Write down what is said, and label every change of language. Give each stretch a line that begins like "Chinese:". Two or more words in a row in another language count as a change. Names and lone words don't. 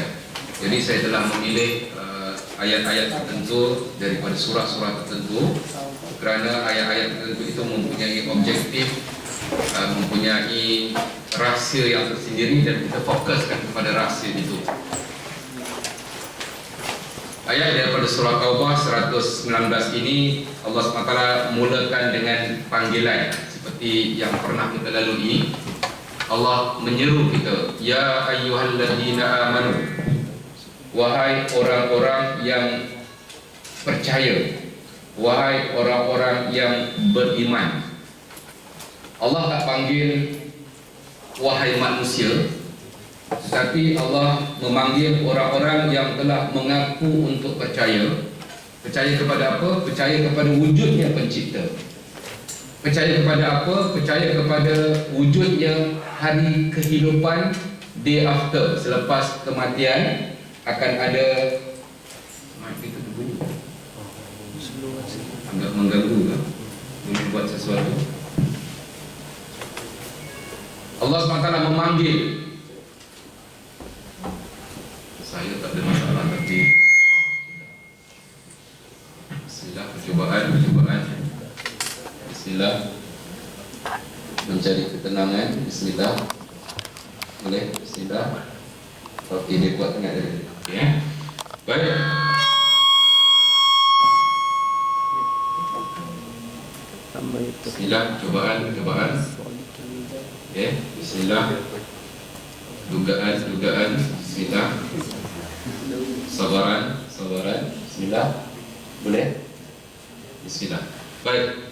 Malay: Jadi saya telah memilih ayat-ayat tertentu daripada surah-surah tertentu kerana ayat-ayat tertentu itu mempunyai objektif, mempunyai rahsia yang tersendiri dan kita fokuskan kepada rahsia itu. Ayat daripada surah Taubah 119 ini Allah SWT mulakan dengan panggilan seperti yang pernah kita lalui. Allah menyeru kita,
Arabic: يا أيها الذين آمنوا,
Malay: wahai orang-orang yang percaya, wahai orang-orang yang beriman. Allah tak panggil wahai manusia, tetapi Allah memanggil orang-orang yang telah mengaku untuk percaya. Percaya kepada apa? Percaya kepada wujudnya pencipta. Percaya kepada apa? Percaya kepada wujudnya hari kehidupan,
English: day after,
Malay: selepas kematian akan ada. Itu berbunyi agak mengganggu kan? Boleh buat sesuatu. Allah SWT memanggil. Saya tak ada masalah tapi bismillah, percubaan bismillah, mencari ketenangan, bismillah, boleh, bismillah. Okey, dia kuat sangat tadi. Okey, baik. Bismillah, cobaan. Okay, bismillah. Dugaan. Bismillah. Sabaran. Bismillah. Boleh? Bismillah. Baik.